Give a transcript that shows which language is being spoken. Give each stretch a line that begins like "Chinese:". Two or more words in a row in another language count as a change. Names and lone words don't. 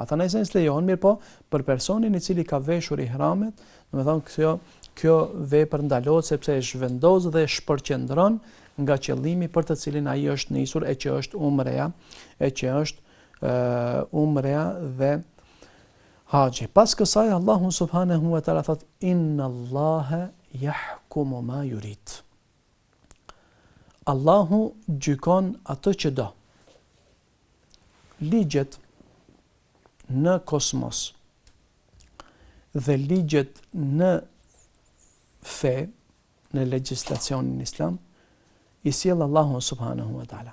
Albanian: Ata në esencë lejohen, mirë po për personin i cili ka veshur ihramet, domethënë kjo vepër ndalohet sepse e zhvendos dhe e shpërqendron nga qëllimi për të cilin ai është nisur, e që është umreja dhe haxhi. Pas kësaj Allahu
Arabic: سبحانه وتعالى
Albanian: thot
Arabic: إن الله يحكم ما يريد.
Albanian: Allahu gjykon atë që do. Ligjet në kosmos dhe ligjet në fe, në legjislacionin islam, i sjell Allahu
Arabic: سبحانه وتعالى.